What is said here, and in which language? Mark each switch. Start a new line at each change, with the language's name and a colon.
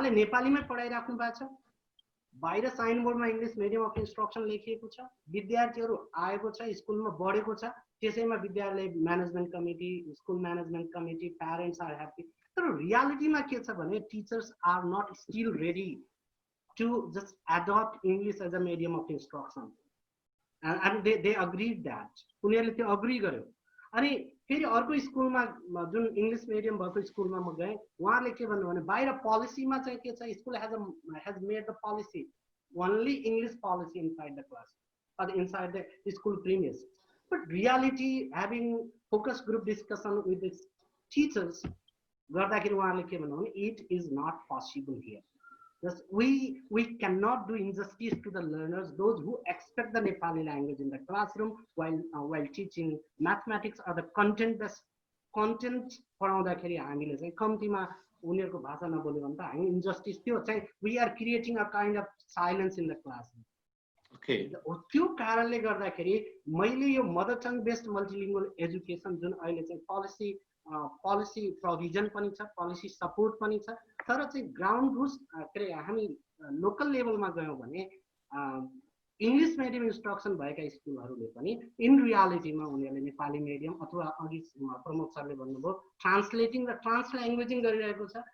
Nepali: उहाँले नेपालीमै पढाइराख्नु भएको छ, बाहिर साइनबोर्डमा इङ्ग्लिस मिडियम अफ इन्स्ट्रक्सन लेखिएको छ, विद्यार्थीहरू आएको छ, स्कुलमा बढेको छ, त्यसैमा विद्यालय management committee, school management committee,
English: Parents are happy.
Nepali: तर रियालिटीमा के छ भने
English: teachers are not still ready to just adopt English as a medium of instruction, and they agreed that
Nepali: उनीहरूले त्यो अग्री गर्यो। अनि फेरि अर्को स्कुलमा जुन इङ्ग्लिस मिडियम भएको स्कुलमा म गएँ, उहाँहरूले के भन्नु भने बाहिर पोलिसीमा चाहिँ के छ,
English: school has made the policy only English policy inside the class or inside the school premises, but reality having focus group discussion with the teachers
Nepali: गर्दाखेरि उहाँहरूले के भन्नु भने
English: it is not possible here. Thus, we cannot do injustice to the learners, those who expect the Nepali language in the classroom while teaching mathematics or the content
Nepali: पढाउँदाखेरि हामीले चाहिँ कम्तीमा उनीहरूको भाषा नबोल्यो भने त हामी इन्जस्टिस त्यो चाहिँ
English: we are creating a kind of silence in the classroom. Okay.
Nepali: त्यो कारणले गर्दाखेरि मैले यो मदर टङ बेस्ड मल्टिलिङ्गुअल एजुकेसन जुन अहिले चाहिँ पोलिसी प्रोभिजन पनि छ, पोलिसी सपोर्ट पनि छ, तर चाहिँ ग्राउन्ड रुट्स के अरे हामी लोकल लेभलमा गयौँ भने इङ्ग्लिस मिडियम इन्स्ट्रक्सन भएका स्कुलहरूले पनि इन रियालिटीमा उनीहरूले नेपाली मिडियम अथवा अघि प्रमोद सरले भन्नुभयो ट्रान्सलेटिङ र ट्रान्सल्याङ्ग्वेजिङ गरिरहेको छ।